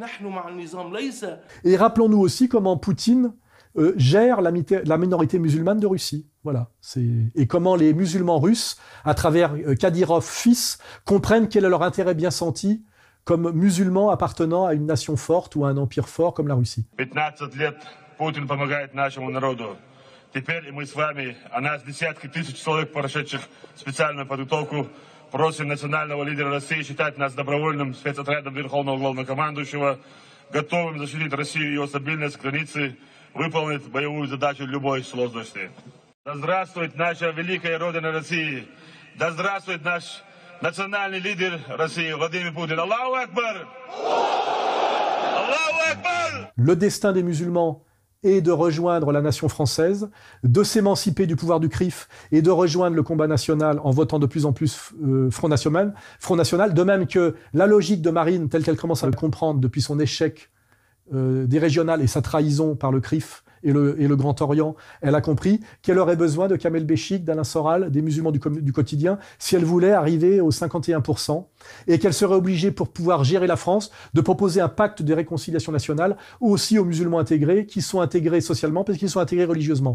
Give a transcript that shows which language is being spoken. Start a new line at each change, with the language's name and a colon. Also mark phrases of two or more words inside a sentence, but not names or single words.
French: Et rappelons-nous aussi comment Poutine gère la minorité musulmane de Russie. Voilà. Et comment les musulmans russes, à travers Kadyrov fils, comprennent quel est leur intérêt bien senti comme musulmans appartenant à une nation forte ou à un empire fort comme la Russie.
Russian: Теперь мы с вами, а нас десятки тысяч человек, прошедших специальную подготовку, просим национального лидера России считать нас добровольным спецотрядом Верховного Главнокомандующего, готовым защитить Россию и ее стабильность, границы, выполнить боевую задачу любой сложности. Да здравствует наша великая Родина России! Да здравствует наш национальный лидер России Владимир Путин!
Arabic: الله أكبر! الله أكبر!
French: Le destin des musulmans et de rejoindre la nation française, de s'émanciper du pouvoir du CRIF et de rejoindre le combat national en votant de plus en plus Front National, de même que la logique de Marine, telle qu'elle commence à le comprendre depuis son échec des régionales et sa trahison par le CRIF et le Grand Orient, elle a compris qu'elle aurait besoin de Kamel Béchik, d'Alain Soral, des musulmans du quotidien, si elle voulait arriver aux 51%, et qu'elle serait obligée, pour pouvoir gérer la France, de proposer un pacte de réconciliation nationale aussi aux musulmans intégrés, qui sont intégrés socialement, parce qu'ils sont intégrés religieusement.